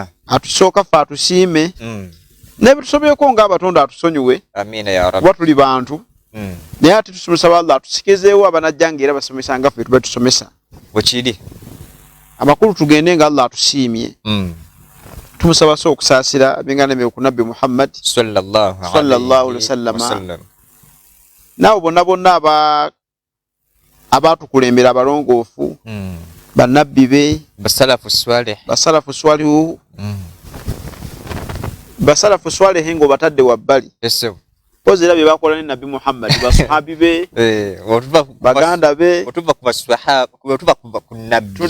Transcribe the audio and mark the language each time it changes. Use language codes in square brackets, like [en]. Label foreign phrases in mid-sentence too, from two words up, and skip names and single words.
[lg] Atusooka ffe atusiime n'ebitusobyeko ng'abatonda atusonyiwe. [ar] آمين يا رب. [lg] Kuba tuli bantu. Naye ate tumusaba Allah atusikizeewo abanajja ng'era basomesa nga ffe tube tusomesa. Bwe kiri. Amakulu tugende nga Allah atusiimye. Tumusaba so okusaasira ab'engaana ku Nabbi Muhammad sallallahu [ar] عليه وسلم. [lg] Nabo bonna abatukulembera abalongoofu bannabbi be basalafu swalihu basalafu swalihu ngo batadde wabbali. Ozira bye bakola ne Nabbi Muhammad basuhabi be baganda be otuva ku baswahaba otuva ku nabbi